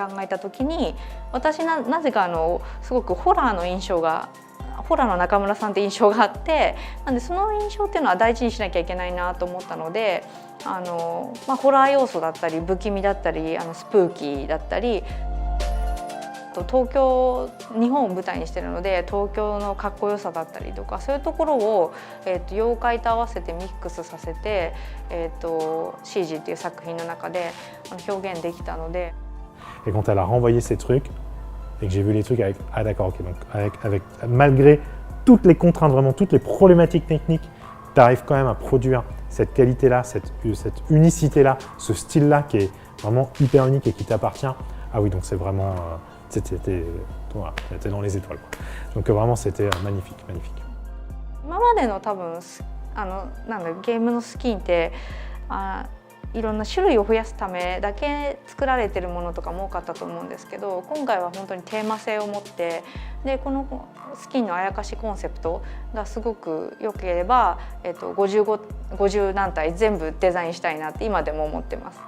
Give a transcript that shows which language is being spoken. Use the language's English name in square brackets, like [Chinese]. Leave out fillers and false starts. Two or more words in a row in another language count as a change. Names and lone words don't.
[Japanese] えた時に、私なぜかすごくホラーの印象がホラーの中村さんって印象があって、なんでその印象っていうのは大事にしなきゃいけないなと思ったので、ホラー要素だったり不気味だったりスプーキーだったり、東京日本を舞台にしてるので東京のかっこよさだったりとか、そういうところを、妖怪と合わせてミックスさせて、CG っていう作品の中で表現できたので。 [French] Et quand elle a renvoyé ces trucs et que j'ai vu les trucs avec ah d'accord, ok, donc malgré toutes les contraintes, vraiment toutes les problématiques techniques, tu arrives quand même à produire cette qualité-là, cette unicité-là, ce style-là qui est vraiment hyper unique et qui t'appartient, ah oui, donc c'est vraiment, t'es dans les étoiles, quoi. Donc vraiment, c'était magnifique, magnifique. [Japanese] 今までの多分ゲームのスキンっていろんな種類を増やすためだけ作られてるものとかも多かったと思うんですけど、今回は本当にテーマ性を持ってでこのスキンのあやかしコンセプトがすごく良ければ、50何体全部デザインしたいなって今でも思ってます。